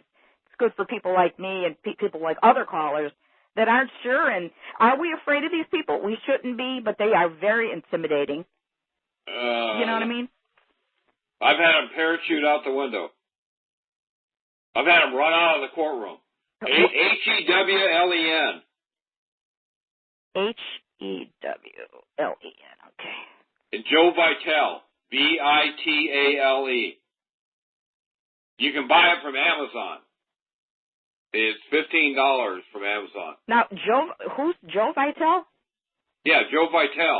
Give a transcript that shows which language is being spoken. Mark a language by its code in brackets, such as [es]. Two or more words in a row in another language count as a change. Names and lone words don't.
[en] And good for people like me and people like other callers that aren't sure. And are we afraid of these people? We shouldn't be, but they are very intimidating. You know what I mean? I've had them parachute out the window. I've had them run out of the courtroom. H-E-W-L-E-N. H-E-W-L-E-N, okay. And Joe Vitale, V-I-T-A-L-E. You can buy it from Amazon. It's $15 from Amazon. Now, who's Joe Vitale? Yeah, Joe Vitale.